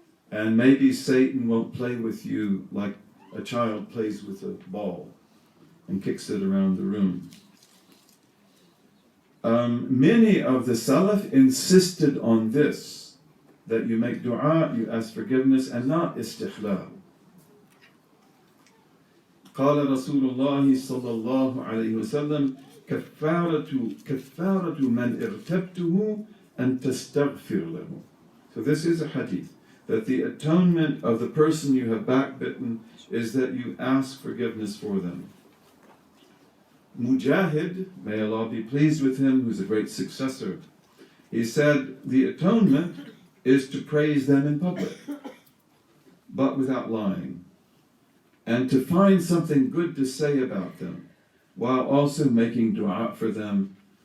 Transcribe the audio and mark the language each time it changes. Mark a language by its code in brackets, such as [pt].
[en] And maybe Satan won't play with you like a child plays with a ball and kicks it around the room. Many of the Salaf insisted on this, that you make dua, you ask forgiveness, and not istihlal. [ar] قال رسول الله صلى الله عليه وسلم كفارة من ارتبته أن تستغفر له. [en] So this is a hadith, that the atonement of the person you have backbitten is that you ask forgiveness for them. Mujahid, may Allah be pleased with him, who's a great successor, he said the atonement is to praise them in public, but without lying, and to find something good to say about them, while also making dua for them.